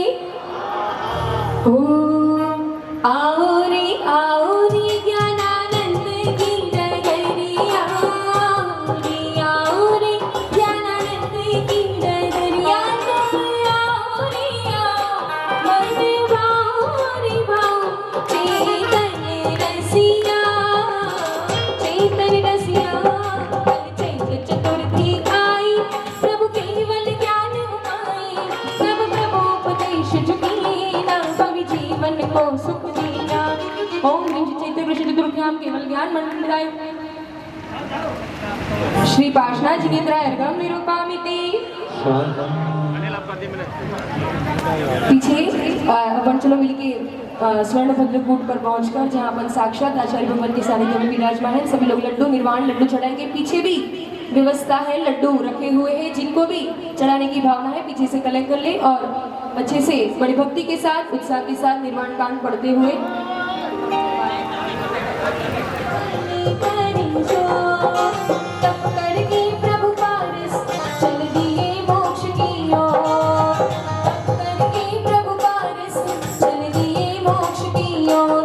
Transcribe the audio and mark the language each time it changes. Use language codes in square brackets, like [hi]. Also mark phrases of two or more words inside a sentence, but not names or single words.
[hi] ओम आओ रे ज्ञानानंद की डगरिया, आओ रे ज्ञानानंद की डगरिया, आओ रे मन भाव चेतन रसिया, चेतन रसिया। कल चैत्र चतुर्थी आई प्रभु केवल ज्ञान उपाय, प्रभु प्रभुपदेश चुकीना कवि जीवन को सुख दीना। [sa] ओम ह्रीं श्री चैत्र कृष्ण चतुर्थ्याम केवल ज्ञान मंडिताय श्री पार्श्वनाथ जिनेन्द्राय अर्घ्यं निरूपयामि। [hi] पीछे अपन चलो मिलके स्वर्ण भद्रकूट पर पहुंचकर जहां अपन साक्षात आचार्य भगवान के सानिध्य में विराजमान है, सभी लोग लड्डू निर्वाण लड्डू चढ़ाएंगे। पीछे भी व्यवस्था है, लड्डू रखे हुए हैं, जिनको भी चढ़ाने की भावना है पीछे से कलेक्ट कर ले और अच्छे से बड़ी भक्ति के साथ उत्साह के साथ निर्वाण कांड पढ़ते हुए तप करके प्रभु पारस चल दिए मोक्ष की ओर, तप करके प्रभु पारस चल दिए मोक्ष की ओर।